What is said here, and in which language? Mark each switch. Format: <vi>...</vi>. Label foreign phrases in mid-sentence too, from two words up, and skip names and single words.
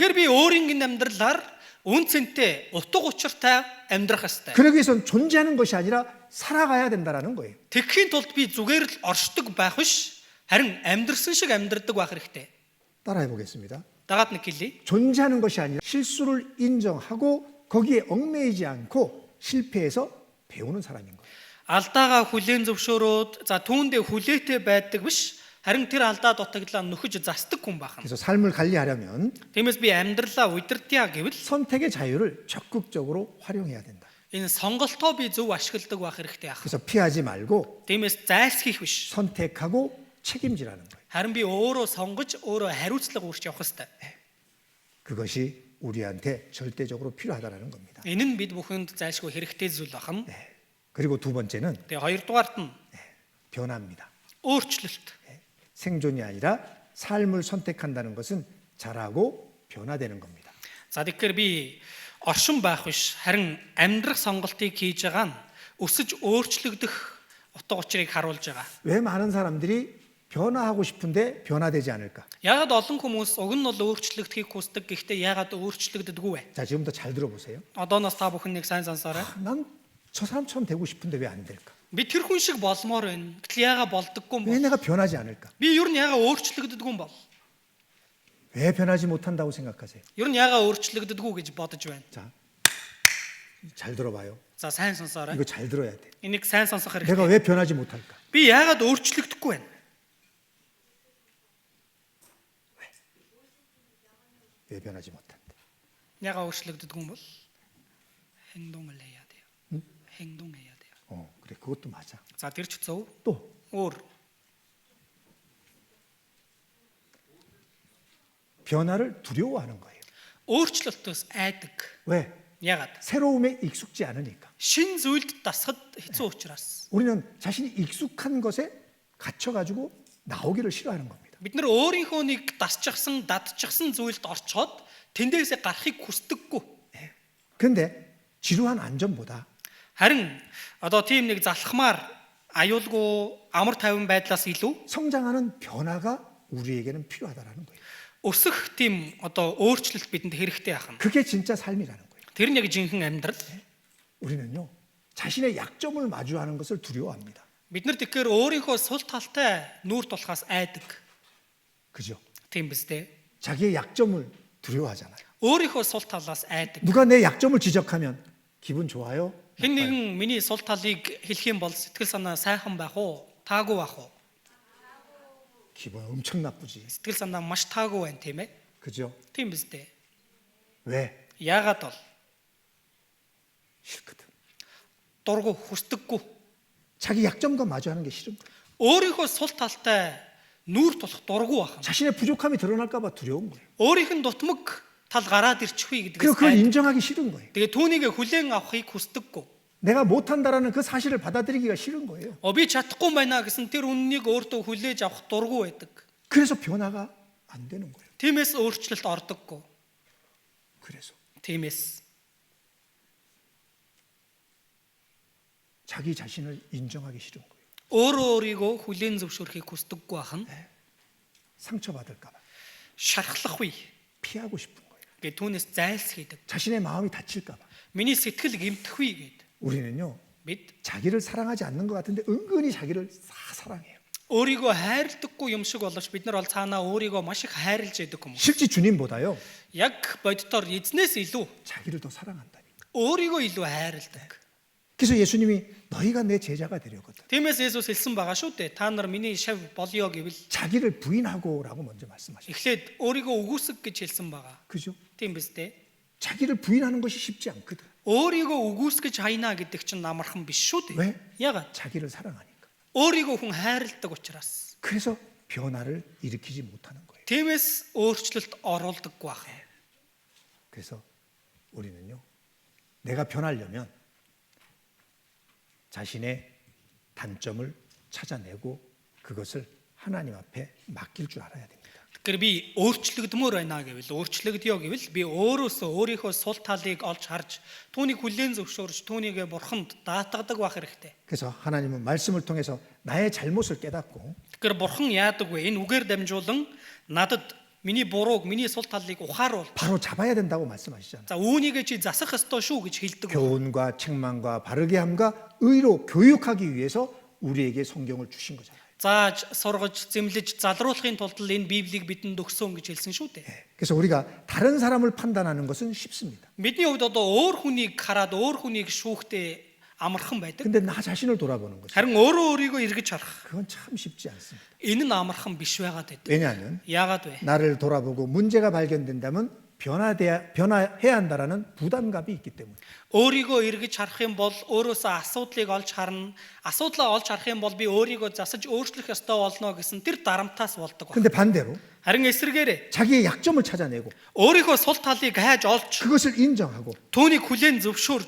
<mn>Үнэхээр би өөрийн энэ амьдралаар үн цэнтэй утга учиртай амьдрах ёстой.</mn> <ko>그러기 위해서는 존재하는 것이 아니라 살아가야 된다는 거예요.</ko> <mn>Тэгэхийн тулд би зүгээр л оршдог байх биш, харин амьдрсан шиг амьдрдаг байх хэрэгтэй.</mn> <ko>따라해 보겠습니다.</ko> <mn>Дагаад нэг хэлье.</mn> <ko>존재하는 것이 아니라 실수를 인정하고 거기에 얽매이지 않고 실패해서 배우는 사람인 거예요.</ko> <mn>Алдаагаа хүлээн зөвшөөрөөд за түүндээ хүлээтэй байдаг биш, харин тэр алдаа дутагдлаа нөхөж засдаг хүн байх.</mn> <ko>그래서 삶을 관리하려면</ko> <mn>Тиймээс би амьдралаа удирдъя гэвэл</mn> <ko>선택의 자유를 적극적으로 활용해야 된다.</ko> <mn>энэ сонголтоо би зөв ашигладаг байх хэрэгтэй ах.</mn> <ko>그래서 피하지 말고</ko> <mn>Тиймээс зайлсхийх биш.</mn> <ko>선택하고 책임지라는 거예요.</ko> <mn>Харин би өөрөө сонгож өөрөө хариуцлага үүрч явах хэрэгтэй.</mn> <ko>그것이 우리한테 절대적으로 필요하다는 겁니다.</ko> <mn>Энэ нь бид бүхэнд зайлшгүй хэрэгтэй зүйл байна.</mn> <ko>그리고 두 번째는</ko> <mn>Тэгээ хоёрдугаарт нь</mn> <ko>변화입니다.</ko> <mn>өөрчлөлт.</mn> <ko>생존이 아니라 삶을 선택한다는 것은 잘하고 변화되는 겁니다.</ko> <mn>За тэгэхээр би оршин байх биш, харин амьдрах сонголтыг хийж байгаа нь өсөж өөрчлөгдөх утга учирыг харуулж байгаа.</mn> <ko>왜 많은 사람들이 변화하고 싶은데 변화되지 않을까?</ko> <mn>Яагаад олон хүмүүс уг нь бол өөрчлөгдөхийг хүсдэг гэхдээ яагаад өөрчлөгддөггүй вэ?</mn> <ko>자, 지금부터 잘 들어보세요.</ko> <mn>Одооноос та бүхэн нэг сайн сонсоорой.</mn> <ko>난 저 사람처럼 되고 싶은데 왜 안 될까?</ko> <mn>Би тэр хүн шиг болмоор байна. Гэтэл яагаад болдоггүй юм</mn> <ko>왜</ko> <mn>бол?</mn> <ko>내가 변하지 않을까?</ko> <mn>Би ер нь яагаад өөрчлөгддөггүй юм бол?</mn> <ko>왜 변하지 못한다고 생각하세요?</ko> <mn>Ер нь яагаад өөрчлөгддөггүй гэж бодож байна.</mn> <ko>자, 잘 들어봐요.</ko> <mn>За сайн сонсоорой.</mn> <ko>이거 잘 들어야 돼.</ko> <mn>Энийг сайн сонсох</mn> <ko>내가</ko> <mn>хэрэгтэй.</mn> <ko>왜 변하지 못할까?</ko> <mn>Би яагаад өөрчлөгдөхгүй байна?</mn> <ko>왜 변하지 못한다?</ko> <mn>야가 өөрчлөгддөггүй юм бол</mn> <ko>행동을 해야 돼요. 행동해야 돼요. 그래, 그것도 맞아.</ko> <mn>За тэр ч зөв.</mn> <ko>또</ko> <mn>Өөр</mn> <ko>변화를 두려워하는 거예요.</ko> <mn>Өөрчлөлтөөс айдаг.</mn> <ko>왜?</ko> <mn>Ягаад?</mn> <ko>새로움에 익숙지 않으니까.</ko> <mn>Шин зүйлд дасахад хэцүү учраас.</mn> <ko>우리는 자신이 익숙한 것에 갇혀가지고 나오기를 싫어하는 겁니다.</ko> <mn>Бид нар өөрийнхөө нэг дасчихсан, дадчихсан зүйлд орчоод тэндээсээ гарахыг хүсдэггүй.</mn> <ko>그런데 지루한 안전보다</ko> <mn>Харин одоо тийм нэг залхмаар аюулгүй амар тайван байдлаас илүү</mn> <ko>성장하는 변화가 우리에게는 필요하다라는 거예요.</ko> <mn>өсөх тийм одоо өөрчлөлт бидэнд хэрэгтэй ахна.</mn> <ko>그게 진짜 삶이라는 거예요.</ko> <mn>Тэр нь яг жинхэнэ амьдрал.</mn> <ko>우리는요, 자신의 약점을 마주하는 것을 두려워합니다.</ko> <mn>Бид нар тэгэхээр өөрийнхөө сул талтай нүүр тулахаас айдаг.</mn> <ko>그죠?</ko> <mn>Тийм биз дээ.</mn> <ko>자기의 약점을 두려워하잖아요.</ko> <mn>Өөрийнхөө сул талаас айдаг.</mn> <ko>누가 내 약점을 지적하면 기분 좋아요?</ko> <mn>Хэн нэгэн миний сул талыг хэлэх юм бол сэтгэл санаа сайхан байх уу? Таагүй байх уу?</mn> <ko>기분 엄청 나쁘지.</ko> <mn>Сэтгэл санаа маш таагүй байна тийм ээ.</mn> <ko>그죠?</ko> <mn>Тийм биз дээ.</mn> <ko>왜?</ko> <mn>Яагаад бол</mn> <ko>싫거든.</ko> <mn>дургу хүсдэггүй.</mn> <ko>자기 약점과 마주하는 게 싫은 거예요.</ko> <mn>Өөрийнхөө сул талтай нүүр тулах дургу ахна.</mn> <ko>자신의 부족함이 드러날까 봐 두려운 거예요.</ko> <mn>Өөрийнх нь дутмаг тал гараад ирчихвээ</mn> <ko>그리고</ko> <mn>гэдгээс</mn> <ko>그걸</ko> <mn>айдаг.</mn> <ko>인정하기 싫은 거예요.</ko> <mn>Тэгээ түүнийг хүлээн авахыг хүсдэггүй.</mn> <ko>내가 못한다라는 그 사실을 받아들이기가 싫은 거예요.</ko> <mn>Би чадахгүй байна гэсэн тэр үннийг өөртөө хүлээж авах дургу байдаг.</mn> <ko>그래서 변화가 안 되는 거예요.</ko> <mn>Тиймээс өөрчлөлт ордоггүй.</mn> <ko>그래서</ko> <mn>Тиймээс</mn> <ko>자기 자신을 인정하기 싫은 거예요.</ko> <mn>өөрөө өөрийгөө хүлээн зөвшөөрөхийг хүсдэггүй ахна.</mn> <ko>상처받을까 봐</ko> <mn>Шархлахгүй</mn> <ko>피하고 싶은 거예요.</ko> <mn>гэ түүнээс зайлсхийдэг.</mn> <ko>자신의 마음이 다칠까 봐.</ko> <mn>Миний сэтгэл гэмтэхгүй гэд.</mn> <ko>우리는요,</ko> <mn>Бид</mn> <ko>자기를 사랑하지 않는 것 같은데 은근히 자기를 사랑해요.</ko> <mn>өөрийгөө хайрладаггүй юм шиг боловч бид нар бол цаанаа өөрийгөө маш их хайрлж яадаг хүмүүс.</mn> <ko>실제 주님보다요,</ko> <mn>Яг боддоор эзнээс илүү</mn> <ko>자기를 더 사랑한다니까.</ko> <mn>өөрийгөө илүү хайрладаг.</mn> <ko>그래서 예수님이 너희가 내 제자가 되려거든.</ko> <mn>Тиймээс Есүс хэлсэн байгаа шүү дээ. Та нар миний шав болёо гэвэл</mn> <ko>자기를 부인하고라고 먼저 말씀하셨어요.</ko> <mn>эхлээд өөрийгөө үгүйсэг гэж хэлсэн байгаа.</mn> <ko>그죠?</ko> <mn>Тийм биз дээ.</mn> <ko>자기를 부인하는 것이 쉽지 않거든.</ko> <mn>Өөрийгөө үгүйсгэж хайнаа гэдэг чинь амархан биш шүү</mn> <ko>왜?</ko> <mn>дээ. Ягаад?</mn> <ko>자기를 사랑하니까.</ko> <mn>өөрийгөө хүн хайрладаг учраас.</mn> <ko>그래서 변화를 일으키지 못하는 거예요.</ko> <mn>Тиймээс өөрчлөлт оруулдаггүй байх.</mn> <ko>그래서 우리는요, 내가 변하려면 자신의 단점을 찾아내고 그것을 하나님 앞에 맡길 줄 알아야 됩니다.</ko> <mn>Тэгэхээр би өөрчлөгдмөр байна гэвэл өөрчлөгдөё гэвэл би өөрөөсөө өөрийнхөө сул талыг олж харж түүнийг хүлээн зөвшөөрж түүнийгээ бурханд даатгадаг байх хэрэгтэй.</mn> <ko>그래서 하나님은 말씀을 통해서 나의 잘못을 깨닫고</ko> <mn>Тэгэхээр бурхан яадаг вэ? Энэ үгээр дамжуулан надад миний бурууг, миний сул талыг ухааруул.</mn> <ko>바로 잡아야 된다고 말씀하시잖아요.</ko> <mn>За үүнийгээ чи засах ёстой шүү гэж хэлдэг.</mn> <ko>교훈과 책망과 바르게 함과 의로 교육하기 위해서 우리에게 성경을 주신 거잖아요.</ko> <mn>Зааж, сургаж, зэмлэж, залруулахын тулд л энэ Библийг бидэнд өгсөн гэж хэлсэн шүү дээ.</mn> <ko>그래서 우리가 다른 사람을 판단하는 것은 쉽습니다.</ko> <mn>Бидний хувьд одоо өөр хүнийг хараад өөр хүнийг шүүхтэй амархан байдаг.</mn> <ko>근데 나 자신을 돌아보는 거죠.</ko> <mn>Харин өөрөө өөрийгөө эргэж харах.</mn> <ko>그건 참 쉽지 않습니다.</ko> <mn>Энэ нь амархан биш байгаад байдаг.</mn> <ko>왜냐하면</ko> <mn>Яагаад вэ?</mn> <ko>나를 돌아보고 문제가 발견된다면 변화해야 한다라는 부담감이 있기 때문에.</ko> <mn>Өөрийгөө эргэж харах юм бол өөрөөсөө асуудлыг олж харна. Асуудлаа олж харах юм бол би өөрийгөө засаж өөрчлөх ёстой болно гэсэн тэр дарамтаас болдог.</mn> <ko>근데 반대로</ko> <mn>Харин эсвэргээрээ</mn> <ko>자기의 약점을 찾아내고</ko> <mn>өөрийнхөө сул талыг хайж олж</mn> <ko>그것을 인정하고</ko> <mn>түүнийг хүлээн зөвшөөрж</mn>